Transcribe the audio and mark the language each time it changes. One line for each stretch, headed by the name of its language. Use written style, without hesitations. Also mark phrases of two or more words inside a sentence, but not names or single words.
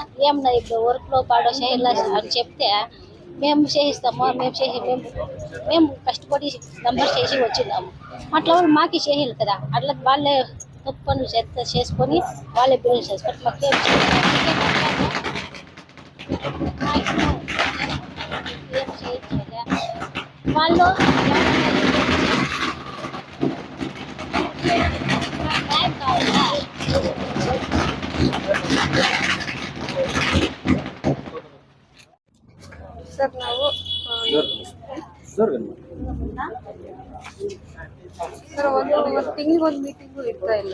Telugu: ఏమన్నా ఇప్పుడు వర్క్లో పాడో చేయాలా అని చెప్తే మేము చేయిస్తాము, మేము కష్టపడి నంబర్ చేసి వచ్చినాము. అట్లా వాళ్ళు మాకు చేయాలి కదా, అట్లా వాళ్ళే తప్పు పనులు చేసుకొని వాళ్ళే బిల్లు చేసుకొని మాకేం చేయట్లేదు వాళ్ళు.
Kannada: ಸರ್ ನಾವು ಸರ್ ಒಂದು ತಿಂಗಳಿಗೆ ಒಂದು ಮೀಟಿಂಗು ಇರ್ತಾ ಇಲ್ಲ.